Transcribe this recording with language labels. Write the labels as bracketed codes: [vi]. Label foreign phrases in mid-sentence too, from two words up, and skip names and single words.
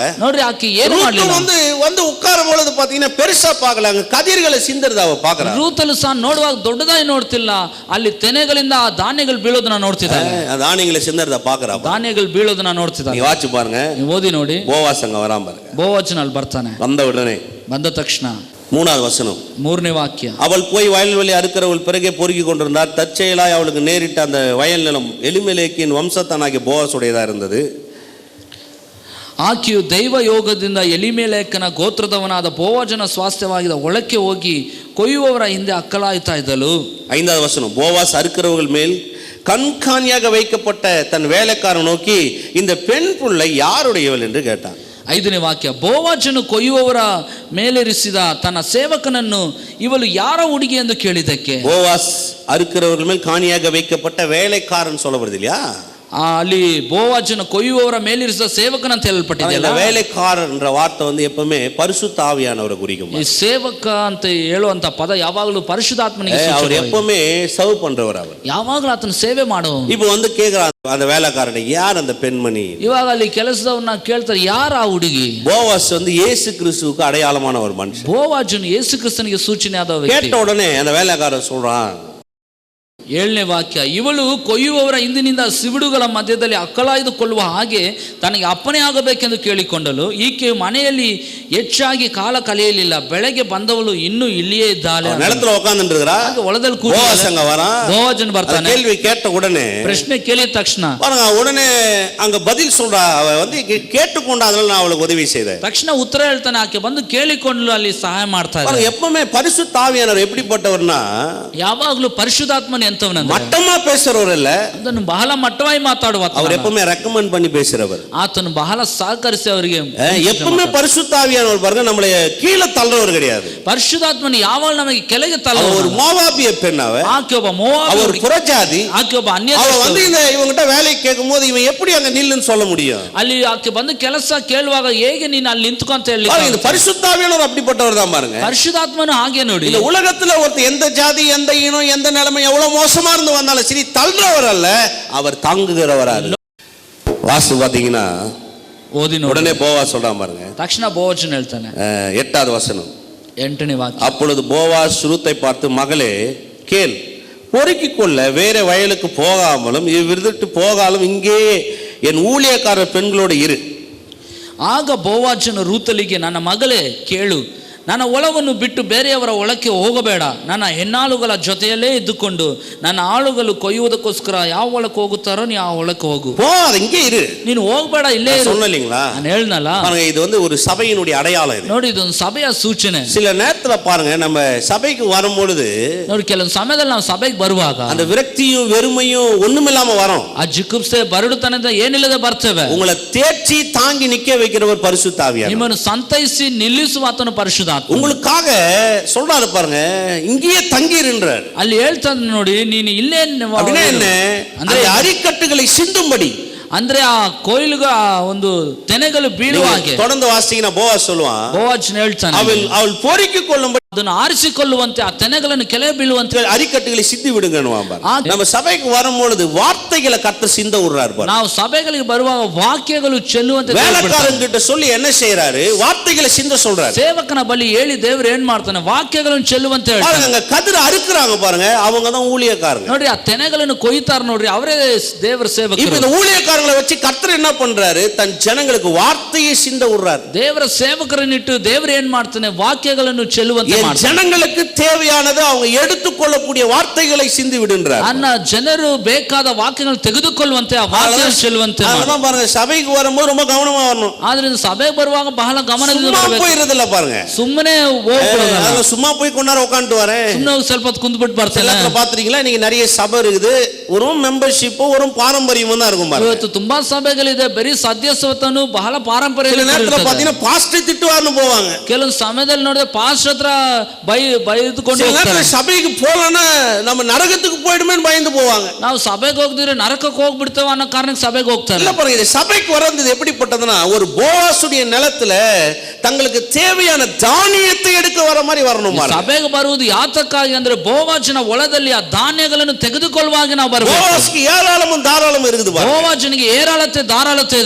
[kn] ನೋಡ್ರಿ, ಆಕೆ ಏನು ಮಾಡಲಿಲ್ಲ. [ta] வந்து உட்கார பொழுது பாத்தீங்கன்னா பெருசா பார்க்கலாங்க, கதிர்களை சிந்தறத அவ பார்க்கறா. [kn] ರೂತಲ್ಲಿ ಸಹ ನೋಡುವಾಗ ದೊಡ್ಡದಾಗಿ ನೋಡ್ತಿಲ್ಲ, ಅಲ್ಲಿ ತೆನೆಗಳಿಂದ ಆ ಧಾನ್ಯಗಳು ಬೀಳೋದನ್ನ ನೋಡ್ತಿದ್ದಾಳೆ. [ta] ಆ ಧಾನ್ಯங்களை சிந்தறத பார்க்கறா. [kn] ಧಾನ್ಯಗಳು ಬೀಳೋದನ್ನ ನೋಡ್ತಿದ್ದಾಳೆ. [ta] நீ வாட்சி பாருங்க, [kn] ಓದಿ ನೋಡಿ. [ta] போவாஸ் அங்க வராம பாருங்க. [kn] ಬೋವಚನ ಅಲ್ಲಿ ಬರ್ತಾನೆ. [ta] வந்த உடனே [kn] ಬಂದ ತಕ್ಷಣ [ta] 3வது வசனம், [kn] 3ನೇ ವಾಕ್ಯ, [ta] அவள் போய் வயல்வெளி அறுக்கிறவள் பிறகே பொறுக்கி கொண்டிருந்தார். தற்செயலாய் அவளுக்கு நேரிட்ட அந்த வயல் நிலம் எலிமெலேக்கின் வம்சத்தனாகிய போவாசுடையதா இருந்தது. [kn] ಆಕೆಯು ದೈವ ಯೋಗದಿಂದ ಎಲಿಮೆಲೇಕನ ಗೋತ್ರದವನಾದ ಬೋವಜನ ಸ್ವಾಸ್ಥ್ಯವಾಗಿದ್ದ ಒಳಕ್ಕೆ ಹೋಗಿ ಕೊಯ್ಯುವವರ ಹಿಂದೆ ಅಕ್ಕಲಾಯ್ತಾ ಇದ್ದಳು. [ta] 5வது வசனம், போவாஸ் அறுக்கிறவர்கள் மேல் கண்காணியாக வைக்கப்பட்ட தன் வேலைக்காரன் நோக்கி, இந்த பெண் பிள்ளை யாருடையவள் என்று கேட்டான். [kn] 5ನೇ ವಾಕ್ಯ, ಬೋವಾಜನು ಕೊಯ್ಯುವವರ ಮೇಲೆರಿಸಿದ ತನ್ನ ಸೇವಕನನ್ನು ಇವಳು ಯಾರ ಹುಡುಗಿ ಎಂದು ಕೇಳಿದಕ್ಕೆ, [ta] போவாஸ் அறுக்கிறவர்கள் மேல் காணியாக வைக்கப்பட்ட வேலைக்காரன் சொல்ல வருது இல்லையா? [kn] ಅಲ್ಲಿ ಬೋವಾಜನ ಕೊಯ್ಯುವವರ ಮೇಲಿರಿಸಿದ ಸೇವಕನ ಅಂತ ಹೇಳಲ್ಪಟ್ಟಿದೆಯಲ್ಲ. [ta] வேலைக்காரன் என்ற வார்த்தை வந்து எப்பவுமே பரிசுத்த ஆவியானவரை குறிக்கும். [kn] ಈ ಸೇವಕ ಅಂತ ಹೇಳುವಂತ ಪದ ಯಾವಾಗಲೂ ಪರಿಶುದ್ಧಾತ್ಮನಿಗೆ [ta] அவர் எப்பவுமே சர்வ் பண்றவர். அவர் [kn] ಯಾವಾಗಲೂ ಆತನ ಸೇವೆ ಮಾಡುವ. [ta] இப்போ வந்து கேக்குறான் அந்த வேலைக்காரனை, யார் அந்த பெண்மணி? [kn] ಇವಾಗ ಅಲ್ಲಿ ಕೆಲಸದವನ್ನ ಕೇಳ್ತಾರೆ, ಯಾರ ಆ ಹುಡುಗಿ? [ta] போவாஸ் வந்து இயேசு கிறிஸ்துவுக்கு அடையாளமான ஒரு மனுஷன். [kn] ಬೋವಾಜನು ಯೇಸು ಕ್ರಿಸ್ತನಿಗೆ ಸೂಚನೆ ಆದ ವ್ಯಕ್ತಿ. [ta] கேட்ட உடனே அந்த வேலைக்காரன் சொல்றான், [kn] 7ನೇ ವಾಕ್ಯ, ಇವಳು ಕೊಯ್ಯುವವರ ಹಿಂದಿನಿಂದ ಸಿವಿಡುಗಳ ಮಧ್ಯದಲ್ಲಿ ಅಕ್ಕಲಾಯ್ದುಕೊಳ್ಳುವ ಹಾಗೆ ತನಗೆ ಅಪ್ಪಣೆ ಆಗಬೇಕೆಂದು ಕೇಳಿಕೊಂಡಳು. ಈಕೆ ಮನೆಯಲ್ಲಿ ಹೆಚ್ಚಾಗಿ ಕಾಲ ಕಳೆಯಲಿಲ್ಲ. ಬೆಳಗ್ಗೆ ಬಂದವಳು ಇನ್ನೂ ಇಲ್ಲಿಯೇ ಇದ್ದಾಳೆ. [ta] நிலத்துல உட்கார்ந்துட்டு இருக்கறா. [kn] ಹೊಲದಲ್ಲಿ [ta] போவாஸ் அங்க வரான். [kn] ಬೋವಾಜನ್ ಬರ್ತಾನೆ. [ta] கேள்வி கேட்ட உடனே, [kn] ಪ್ರಶ್ನೆ ಕೇಳಿದ ತಕ್ಷಣ [ta] பாருங்க, உடனே அங்க பதில் சொல்றா. அவ வந்து கேட்டுக்கொண்டா, அதனால நான் அவளுக்கு உதவி செய்தேன். [kn] ತಕ್ಷಣ ಉತ್ತರ ಹೇಳ್ತಾನೆ. ಆಕೆ ಬಂದು ಕೇಳಿಕೊಂಡು ಅಲ್ಲಿ ಸಹಾಯ ಮಾಡ್ತಾ ಇದ್ದಾರೆ. [ta] எப்பவுமே பரிசுத்த ஆவியானவர் எப்படிப்பட்டவர்னா, [kn] ಯಾವಾಗಲೂ ಪರಿಶುದ್ಧಾತ್ಮನ ಎಂತವನಂದ್ರೆ [ta] மட்டமா பேசுறவர் இல்ல, [kn] ಅದನ್ನು ಬಹಳ ಮಟ್ಟವಾಗಿ ಮಾತಾಡುವ. [ta] அவர் எப்பவுமே ரெக்கமெண்ட் பண்ணி பேசுறவர். [kn] ಆತನು ಬಹಳ ಸಹಕರಿಸಿ ಅವರಿಗೆ [ta] எப்பவுமே பரிசுத்த ஆவியானவர் பாருங்க நம்மளை கீழே தள்ளுறவர் கிடையாது. [kn] ಪರಿಶುದ್ಧಾತ್ಮನು ಯಾವಾಗ ನಮಗೆ ಕೆಳಗೆ ತಳ್ಳ. [ta] ஒரு மோவாபிய பெண். [kn] ಆಕೆ ಒಬ್ಬ ಮೋವಾಬಿ, [ta] அவர் புறஜாதி. [kn] ಆಕೆ ಒಬ್ಬ ಅನ್ಯ. [ta] அவ வந்து இவங்கிட்ட வேலைக்கு கேட்கும் போது இவன் எப்படி அங்க நில்லுன்னு சொல்ல முடியும்? [kn] ಅಲ್ಲಿ ಆಕೆ ಬಂದು ಕೆಲಸ ಕೇಳುವಾಗ ಹೇಗೆ ನೀನು ಅಲ್ಲಿ ನಿಂತ್ಕೊ ಅಂತ ಹೇಳಿ. [ta] இந்த பரிசுத்த ஆவியானவர் அப்படிப்பட்டவர் தான் பாருங்க. [kn] ಪರಿಶುದ್ಧಾತ್ಮನು ಹಾಗೆ ನೋಡಿ. [ta] இந்த உலகத்துல ஒருத்தர் எந்த ஜாதி, எந்த இனம், எந்த நிலைமை, எவ்வளவு மோசமா இருந்து வந்தாலும் சரி, தள்ளுறவர் அல்ல, அவர் தாங்குகிறவரா. வாசு பாத்தீங்கன்னா [kn] ಓದಿ [ta] உடனே போவாஸ் சொல்றான் பாருங்க. [kn] ತಕ್ಷಣ ಬೋವಜನ್ ಹೇಳ್ತಾನೆ. [ta] 8வது வசனம், [kn] 8ನೇ ವಾಕ್ಯ, [ta] அப்பொழுது போவாஸ் ரூத்தை பார்த்து, மகளே கேள், பொறுக்கிக் கொள்ள வேற வயலுக்கு போகாமலும் இவ்விருந்துட்டு போகாலும் இங்கே என் ஊழியக்காரர் பெண்களோடு இரு. [kn] ಆಗ ಬೋವಾಜನು ರೂತಲಿಗೆ, ನನ್ನ ಮಗಳೇ ಕೇಳು, ನನ್ನ ಹೊಲವನ್ನು ಬಿಟ್ಟು ಬೇರೆಯವರ ಹೊಲಕ್ಕೆ ಹೋಗಬೇಡ. ನನ್ನ ಹೆಣ್ಣಾಳುಗಳ ಜೊತೆಯಲ್ಲೇ ಇದ್ದುಕೊಂಡು ನನ್ನ ಆಳುಗಳು ಕೊಯ್ಯುವುದಕ್ಕೋಸ್ಕರ ಯಾವ ಹೊಲಕ್ಕೆ ಹೋಗುತ್ತಾರೋ ನೀ ಆ ಹೊಲಕ್ಕೆ ಹೋಗು. [ta] இங்கே இரு, [kn] ನೀನು ಹೋಗಬೇಡ, ಇಲ್ಲೇ ಇರು. [ta] சொன்னீங்களா? [kn] ನಾನು ಹೇಳ್ನಲ್ಲ. [ta] இது வந்து ஒரு சபையினுடைய அடையாளம். இது [kn] ನೋಡಿ, ಇದೊಂದು ಸಭೆಯ ಸೂಚನೆ. [ta] சில நேரத்துல பாருங்க, நம்ம சபைக்கு வரும்பொழுது [kn] ನೋಡಿ, ಕೆಲವೊಂದು ಸಮಯದಲ್ಲಿ ನಾವು ಸಭೆಗೆ ಬರುವಾಗ [ta] அந்த விரக்தியும் வெறுமையும் ஒண்ணுமில்லாம வரும். [kn] ಆ ಜಿಗುಪ್ಸೆ ಬರಡುತನದ ಏನಿಲ್ಲದೆ ಬರ್ತೇವೆ. [ta] உங்களை தேர்ச்சி தாங்கி நிக்க வைக்கிறவர் பரிசுத்த ஆவியானவர். [kn] ನಿಮ್ಮನ್ನು ಸಂತೈಸಿ ನಿಲ್ಲಿಸುವ ಆತನು ಪರಿಶುದ್ಧಾತ್ಮ. [ta] உங்களுக்காக சொல்றாரு பாருங்க, இங்கேயே தங்கியிருன்றார். [kn] ಅಲ್ಲಿ ಹೇಳ್ತಾನೆ ನೋಡಿ, ನೀನು ಇಲ್ಲೇ [ta] அப்படின்னா என்ன? அந்த அரிக்கட்டுகளை சிந்தும்படி, [kn] ಅಂದ್ರೆ ಆ ಕೊಯ್ಲು ಒಂದು ತೆನೆಗಳು ಬೀಳುವ ಹಾಗೆ. [ta] தொடர்ந்து வாசிங்கன்னா போவாஸ் சொல்லுவான், [kn] ಬೋವಾಜ್ ಹೇಳ್ತಾನೆ, [ta] அவள் பொறுக்கிக் கொள்ளும்படி [kn] ಅದನ್ನು ಆರಿಸಿಕೊಳ್ಳುವಂತೆ ಆ ತೆನೆಗಳನ್ನು ಕೆಳಗೆ ಬೀಳುವಂತೆ [ta] அரிக்கட்டுகளை சிந்தி விடுங்கன்னுவான். நம்ம சபைக்கு வரும்பொழுது வார்த்தைகளை கர்த்தர் சிந்த விடுறாரு. [kn] ನಾವು ಸಭೆಗಳಿಗೆ ಬರುವಾಗ ವಾಕ್ಯಗಳು ಚೆಲ್ಲುವಂತೆ [ta] வேலைக்காரங்கிட்ட சொல்லி என்ன செய்யறாரு, வார்த்தைகளை சிந்த சொல்றாரு. [kn] ಸೇವಕನ ಬಳಿ ಹೇಳಿ ದೇವರು ಏನ್ ಮಾಡ್ತಾನೆ, ವಾಕ್ಯಗಳನ್ನು ಚೆಲ್ಲುವಂತೆ ಹೇಳ್ತಾನೆ. [ta] பாருங்க, கதிரை அறுக்குறாங்க பாருங்க, அவங்க தான் ஊழியக்காரங்க. [kn] ನೋಡ್ರಿ, ಆ ತೆನೆಗಳನ್ನು ಕೊಯ್ತಾರ ನೋಡ್ರಿ, ಅವರೇ ದೇವರ ಸೇವಕರು. [ta] இப்ப இந்த ஊழியக்காரங்களை வச்சு கர்த்தர் என்ன பண்றாரு, தன் ஜனங்களுக்கு வார்த்தையை சிந்த விடுறாரு. [kn] ದೇವರ ಸೇವಕರನ್ನಿಟ್ಟು ದೇವರು ಏನ್ ಮಾಡ್ತಾನೆ, ವಾಕ್ಯಗಳನ್ನು ಚೆಲ್ಲುವಂತೆ ಮಾಡ್ತಾನೆ. [ta] ஜனங்களுக்கு தேவையானது அவங்க எடுத்துக்கொள்ளக்கூடிய வார்த்தைகளை சிந்தி விடுன்றார். [kn] ಅನ್ನ ಜನರು ಬೇಕಾದ ವಾಕ್ಯಗಳನ್ನು ತೆಗೆದುಕೊಳ್ಳುವಂತೆ ಆ ವಾಕ್ಯಗಳನ್ನು ಚೆಲ್ಲುವಂತೆ. [ta] அதனால பாருங்க, சபைக்கு வரும்போது ரொம்ப கவனமா வரணும். [kn] ಆದ್ರಿಂದ ಸಭೆಗೆ ಬರುವಾಗ ಬಹಳ ಗಮನದಿಂದ ಬರಬೇಕು. [ta] போயிரதில்ல பாருங்க, [kn] ಸುಮ್ಮನೆ ಹೋಗ್ಬಿಡೋದು. [ta] சும்மா போய் கொண்டார உட்கார்ந்து வரேன், [kn] ಸುಮ್ಮನೆ ಸ್ವಲ್ಪ ಹೊತ್ತು ಕುಂತ್ಬಿಟ್ಟು ಬರ್ತಾನೆ. [ta] பாத்துறீங்களா, நீங்க நிறைய சபை இருக்குது, ஒரு மெம்பர்ஷிப் ஒரு பாரம்பரியமும் தான் இருக்கும் பாருங்க. [kn] ಇವತ್ತು ತುಂಬಾ ಸಭೆಗಳಿದೆ, ಬರೀ ಸದಸ್ಯತ್ವನು ಬಹಳ ಪಾರಂಪರ್ಯ. [ta] சில நேரத்துல பாத்தீங்கன்னா பாஸ்டர் திட்டுவார்னு போவாங்க. [kn] ಕೆಲವು ಸಮಯದಲ್ಲಿ ನೋಡಿದ್ರೆ ಪಾಸ್ಟರ್ ಹತ್ರ ಬೈದುಕೊಂಡು ಹೋಗ್ತಾರೆ. [ta] சபைக்கு போலனா நம்ம நரகத்துக்கு போய்டுமேன்னு பயந்து போவாங்க. [kn] ನಾವು ಸಭೆಗೆ ಹೋಗದಿದ್ರೆ ನರಕಕ್ಕೆ ಹೋಗ್ಬಿಡ್ತೇವೆ ಅನ್ನೋ ಕಾರಣಕ್ಕೆ ಸಭೆಗೆ ಹೋಗ್ತಾರೆ. [ta] இல்ல பாருங்க, சபைக்கு வர்றது எப்படிப்பட்டதுன்னா, ஒரு போவாசுடைய நிலத்துல தங்களுக்கு தேவையான தானியத்தை எடுக்க வர மாதிரி வரணும். [kn] ಸಭೆಗೆ ಬರುವುದು ಯಾತಕ್ಕಾಗಿ ಅಂದ್ರೆ ಬೋವಾಜನ ಹೊಲದಲ್ಲಿ ಆ ಧಾನ್ಯಗಳನ್ನು ತೆಗೆದುಕೊಳ್ಳುವಾಗ ನಾವು ಬರಬೇಕು. [ta] போவாஸ்க்கு ஏராளமும் தாராளமும் இருக்குது பாருங்க. [kn] ಬೋವಾಜನಿಗೆ ಏರಾಳತೆ ಧಾರಾಳತೆ ಇದೆ.